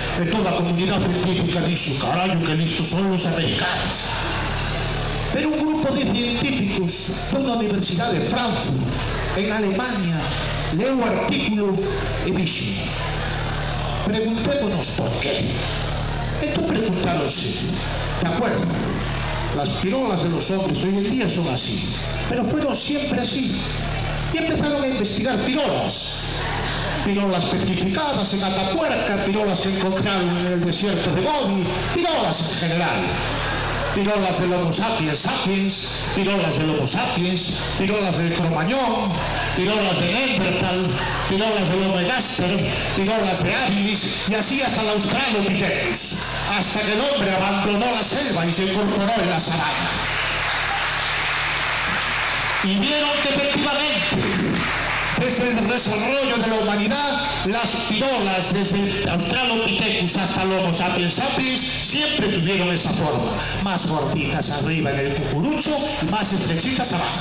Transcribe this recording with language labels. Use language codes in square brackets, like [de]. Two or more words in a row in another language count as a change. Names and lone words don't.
[gl] E toda a comunidade científica dixo, carallo, que listos son os americanos. Pero un grupo de científicos de unha universidade de Frankfurt, en Alemania, leu o artículo e dixo, preguntémonos por qué. Entón preguntáronse, [es] de acuerdo, las pirolas de los hombres hoy en día son así, pero fueron siempre así. Y empezaron a investigar pirolas petrificadas en Atapuerca, pirolas que encontraron en el desierto de Gobi, pirolas en general. Pirolas del Homo sapiens sapiens, pirolas del Homo sapiens, pirolas del Cromañón, pirolas de Neandertal, pirolas del Homo ergaster, pirolas de habilis, y así hasta el Australopithecus, hasta que el hombre abandonó la selva y se incorporó en la sabana. Y vieron que efectivamente, desde el desarrollo de la humanidad, las pirolas desde el Australopithecus hasta el Homo sapiens sapiens siempre tuvieron esa forma, más gorditas arriba en el cucurucho y más estrechitas abajo.